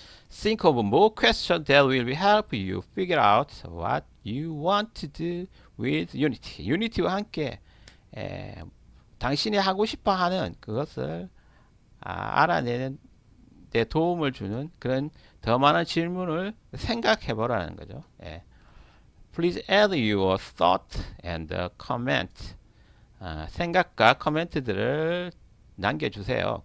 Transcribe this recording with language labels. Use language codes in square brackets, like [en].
[en] Think of more questions that will help you figure out what you want to do with Unity. [ko] 유니티와 함께 당신이 하고 싶어 하는 그것을 알아내는 데 도움을 주는 그런 더 많은 질문을 생각해 보라는 거죠. [en] Please add your thought and comment. [ko] 생각과 코멘트들을 남겨주세요.